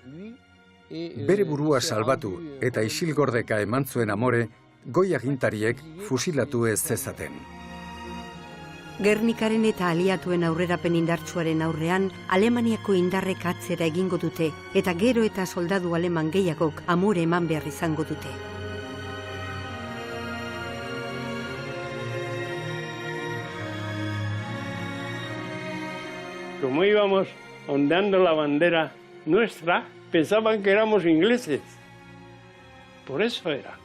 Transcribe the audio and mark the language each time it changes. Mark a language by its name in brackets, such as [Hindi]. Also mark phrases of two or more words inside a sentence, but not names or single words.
[Basque] Bere burua salbatu eta isilgordeka eman zuen amore, goi agintariek fusilatu ez zezaten. Gernikaren eta aliatuen aurrerapen indartsuaren aurrean, Alemaniako indarrek atzera egingo dute, eta gero eta soldadu aleman gehiagok amore eman behar izango dute. [Spanish] Como íbamos ondeando la bandera nuestra, pensaban que éramos ingleses. Por eso era.